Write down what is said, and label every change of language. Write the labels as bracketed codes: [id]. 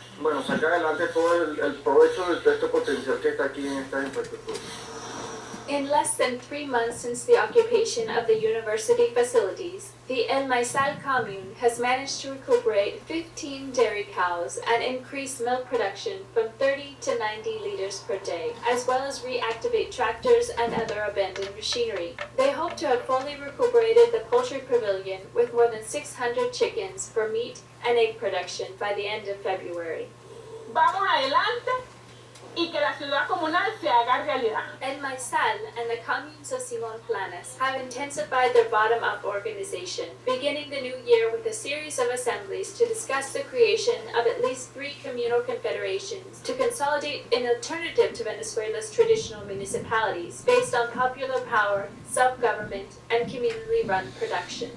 [es] Bueno, sacar adelante todo el provecho de todo este potencial que está aquí en esta infraestructura. [en] In less than 3 months since the occupation of the university facilities, the El Maizal commune has managed to recuperate 15 dairy cows and increase milk production from 30 to 90 liters per day, as well as reactivate tractors and other abandoned machinery. They hope to have fully recuperated the poultry pavilion with more than 600 chickens for meat and egg production by the end of February. [es] Vamos adelante y que la ciudad comunal se haga realidad. [en] El Maizal and the communes of Simon Planas have intensified their bottom-up organization, beginning the new year with a series of assemblies to discuss the creation of at least 3 communal confederations to consolidate an alternative to Venezuela's traditional municipalities based on popular power, self-government, and community-run production.